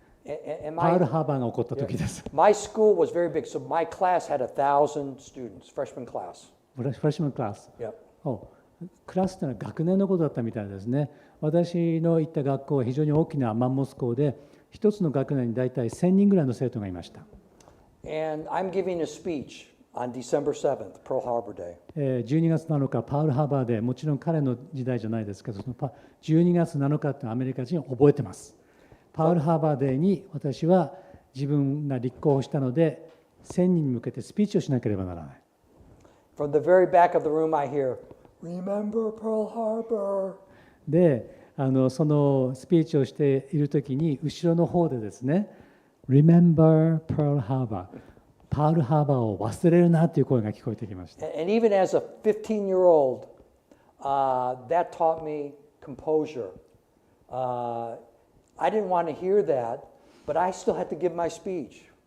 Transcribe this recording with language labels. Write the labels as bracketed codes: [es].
[ja] パールハーバーが起こった時です。 [en] My school was very big, so my class had 1,000 students, freshman class. Freshman class. Yep. [ja] クラスというのは学年のことだったみたいですね。私の行った学校は非常に大きなマンモス校で、一つの学年に大体1000人ぐらいの生徒がいました。 [en] And I'm giving a speech on December 7th, Pearl Harbor Day. [ja] 12月7日、パールハーバーで、もちろん彼の時代じゃないですけど、その12月7日ってアメリカ人は覚えてます。パールハーバーデーに私は自分が立候補したので、1000人に向けてスピーチをしなければならない。 [en] From the very back of the room I hear, Remember Pearl Harbor. [ja] で、そのスピーチをしているときに、後ろの方でですね、 [en] Remember Pearl Harbor。 [ja] パールハーバーを忘れるなという声が聞こえてきました。 [en] And even as a 15-year-old, that taught me composure. I didn't want to hear that, but I still had to give my speech.